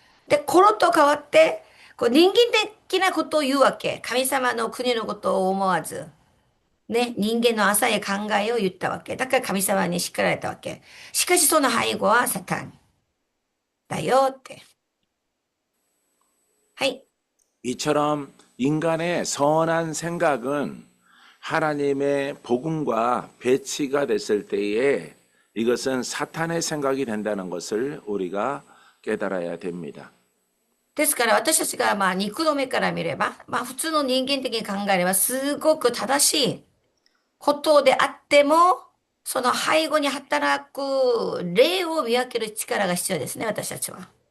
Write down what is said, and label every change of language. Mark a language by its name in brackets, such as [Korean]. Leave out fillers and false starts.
[Japanese] で、コロと変わって、人間的なことを言うわけ。神様の国のことを思わず。ね、人間の浅い考えを言ったわけ。だから神様に叱られたわけ。しかしその背後はサタンだよって。はい。 [Korean] 이처럼 인간의 선한 생각은 하나님의 복음과 배치가 됐을 때에 이것은 사탄의 생각이 된다는 것을 우리가 깨달아야 됩니다. [Japanese] ですから私たちがまあ肉の目から見れば、まあ普通の人間的に考えればすごく正しいことであっても、その背後に働く霊を見分ける力が必要ですね、私たちは。